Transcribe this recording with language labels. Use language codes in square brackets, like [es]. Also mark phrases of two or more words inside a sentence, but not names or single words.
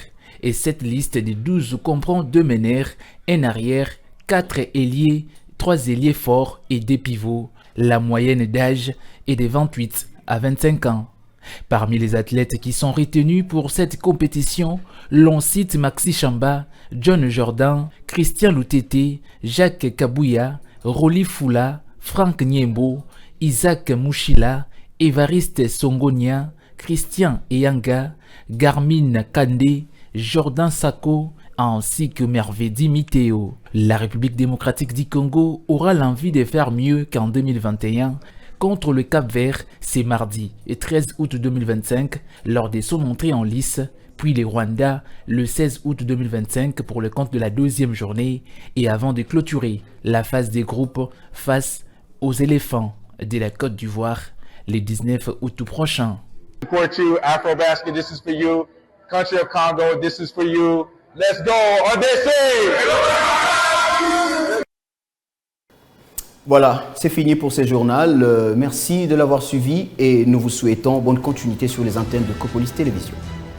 [fr] Et cette liste des 12 comprend 2 meneurs, un arrière, 4 ailiers, 3 ailiers forts et 2 pivots. La moyenne d'âge est de 28 à 25 ans. Parmi les athlètes qui sont retenus pour cette compétition, l'on cite Maxi Chamba, John Jordan, Christian Loutete, Jacques Kabouya, Roli Foula, Franck Niembo, Isaac Mouchila, Évariste Songonia, Christian Eyanga, Garmin Kandé, Jordan Sako, ainsi que Mervedi Miteo. La République démocratique du Congo aura l'envie de faire mieux qu'en 2021 contre le Cap-Vert, c'est mardi et 13 août 2025 lors de son entrée en lice, puis le Rwanda le 16 août 2025 pour le compte de la 2e journée et avant de clôturer la phase des groupes face aux éléphants de la Côte d'Ivoire le 19 août prochain. [en] Afro-Basket, this is for you. Country of Congo, this is for you. Let's go, RDC! [fr] Voilà, c'est fini pour ce journal. Merci de l'avoir suivi et nous vous souhaitons bonne continuité sur les antennes de Copolis Télévision.